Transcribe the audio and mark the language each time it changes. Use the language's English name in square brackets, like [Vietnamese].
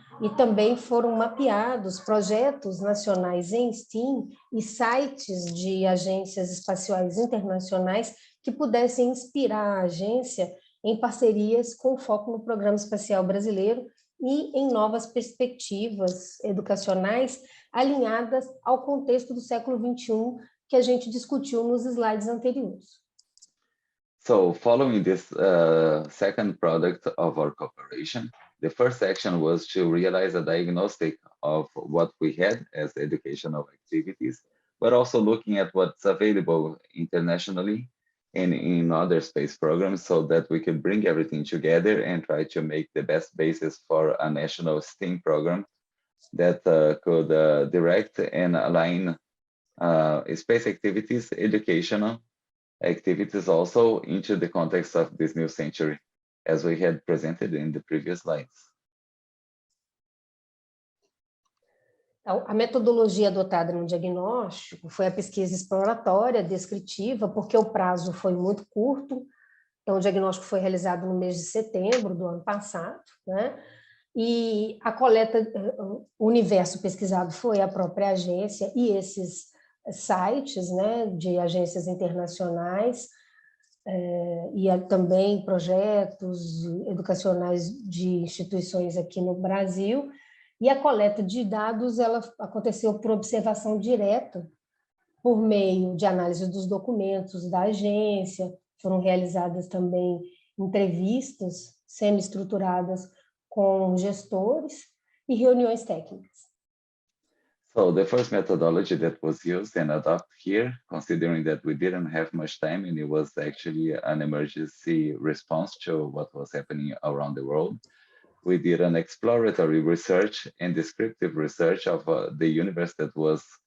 [Portuguese] E também foram mapeados projetos nacionais em STEAM e sites de agências espaciais internacionais que pudessem inspirar a agência em parcerias com foco no Programa Espacial Brasileiro e em novas perspectivas educacionais alinhadas ao contexto do século XXI que a gente discutiu nos slides anteriores. [English] So following this second product of our cooperation, the first action was to realize a diagnostic of what we had as educational activities, but also looking at what's available internationally and in other space programs so that we could bring everything together and try to make the best basis for a national STEAM program that could direct and align space activities, educational activities also into the context of this new century, as we had presented in the previous slides. [Portuguese] Então, a metodologia adotada no diagnóstico foi a pesquisa exploratória, descritiva, porque o prazo foi muito curto. Então, o diagnóstico foi realizado no mês de setembro do ano passado, né? E a coleta, o universo pesquisado foi a própria agência e esses sites, né, de agências internacionais, e também projetos educacionais de instituições aqui no Brasil, e a coleta de dados ela aconteceu por observação direta, por meio de análise dos documentos da agência, foram realizadas também entrevistas semi-estruturadas com gestores e reuniões técnicas. [English] So the first methodology that was used and adopted here, considering that we didn't have much time and it was actually an emergency response to what was happening around the world, we did an exploratory research and descriptive research of the universe that was